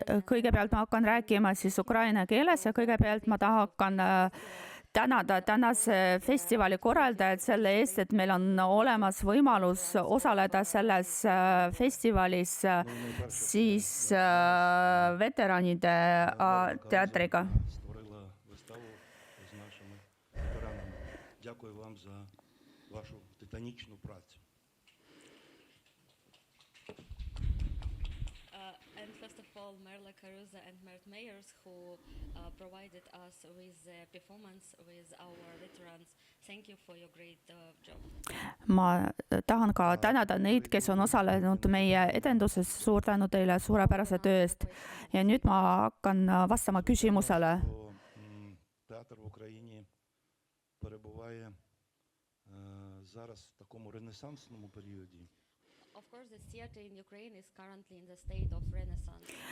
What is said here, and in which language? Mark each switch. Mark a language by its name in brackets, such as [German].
[Estonian] Kõigepealt ma hakkan rääkima siis ukraina keeles ja kõigepealt ma tahan tänada tänase festivali korraldajad selle eest, et meil on olemas võimalus osaleda selles festivalis siis veteranide teatriga. [Ukrainian] Створила виставу з нашими ветеранами. Дякую вам за вашу титанічну працю. [English] And first of all, Merle Caruza and Mert Meyers, who provided us with the performance with our veterans. Thank you for your great job. [Estonian] Ma tahan ka tänada neid, kes on osalenud meie edenduses. Suur tänu teile suurepärase töö eest. Ja nüüd ma hakkan vastama küsimusele. [Ukrainian] Театр в Україні перебуває зараз в такому ренесансному періоді. [English] Of course, the theater in Ukraine is currently in the state of renaissance.